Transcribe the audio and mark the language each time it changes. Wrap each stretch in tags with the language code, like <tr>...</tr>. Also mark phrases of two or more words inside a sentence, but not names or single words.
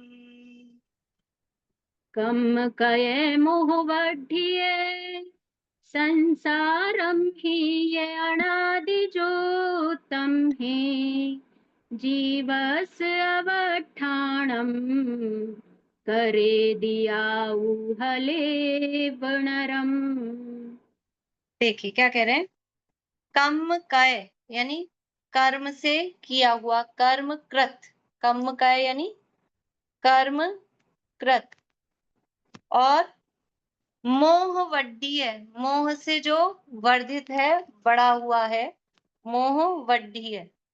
<pra>कम कये मोह वड्डीय, संसारम ही ये अनादि जोतम है, जीवस अवठाणम, करे दियाउ हले वनरम।</pra> <hi>देखिए क्या कह रहे हैं?</hi> <pra>कम कय</pra> <hi>यानी कर्म से किया हुआ, कर्म कृत।</hi> <pra>कम कय</pra> <hi>यानी कर्म कृत। और</hi> <pra>मोह वड्डी</pra> <hi>है, मोह से जो वर्धित है, बड़ा हुआ है,</hi> <pra>मोह वड्डी</pra> <hi>है।</hi>